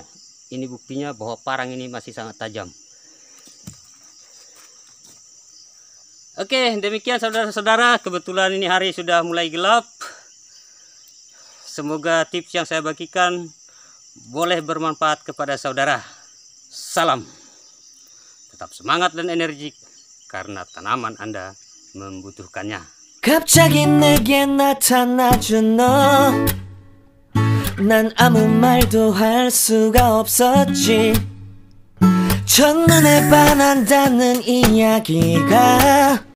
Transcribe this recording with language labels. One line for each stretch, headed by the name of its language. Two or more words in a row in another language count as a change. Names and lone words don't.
Indonesian: Ini buktinya bahwa parang ini masih sangat tajam. Oke, demikian saudara-saudara. Kebetulan ini hari sudah mulai gelap. Semoga tips yang saya bagikan boleh bermanfaat kepada saudara. Salam. Tetap semangat dan energik karena tanaman Anda membutuhkannya.
Korean: 갑자기 내게 나타나준 너, 난 아무 말도 할 수가 없었지. 첫눈에 반한다는 이야기가